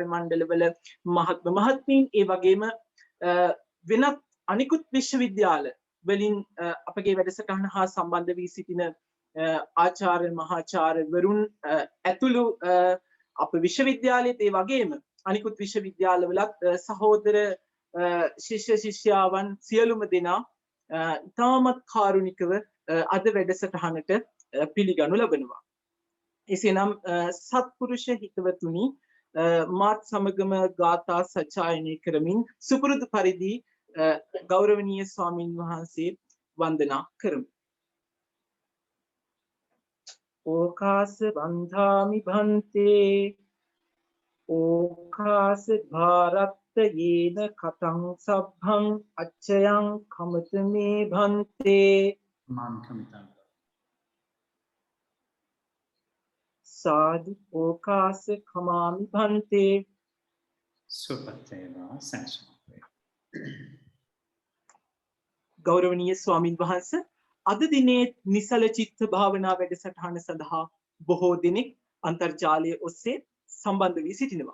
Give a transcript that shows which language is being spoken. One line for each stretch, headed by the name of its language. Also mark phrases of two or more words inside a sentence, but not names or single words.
Sinhala: මණ්ඩලවල මහත්ම මහත්මීන් ඒ වගේම වෙනත් අනිකුත් විශ්වවිද්‍යාල වලින් අපගේ වැඩසටහන හා සම්බන්ධ වී සිටින ආචාර්ය මහාචාර්යවරුන් ඇතුළු අප විශ්වවිද්‍යාලයේත් ඒ වගේම අනිකුත් විශ්වවිද්‍යාලවලත් සහෝදර ශිෂ්‍ය ශිෂ්‍යාවන් සියලුම දෙනා ඉතාමත් කාරුණිකව අද වැඩසටහනට පිළිගනු ලබනවා. එසේනම් සත්පුරුෂ හිතවතුනි මාත් සමගම ගාථා සජ්ජායනය කරමින් සුපුරුදු පරිදි ගෞරවනීය ස්වාමීන් වහන්සේ වන්දනා කරමු.
Pali: ඕකාස බන්ධාමි භන්තේ ඕකාස භාරත්ත යේන කතං සබ්භං අච්චයං කමත මේ භන්තේ මාං කමිතං සාදු ඕකාස කමාමි භන්තේ සුපතේවා සංසමේ.
Sinhala: ගෞරවනීය ස්වාමින් වහන්සේ අද දිනේ නිසල චිත්ත භාවනා වැඩසටහන සඳහා බොහෝ දෙනෙක් අන්තර්ජාලය ඔස්සේ සම්බන්ධ වී සිටිනවා.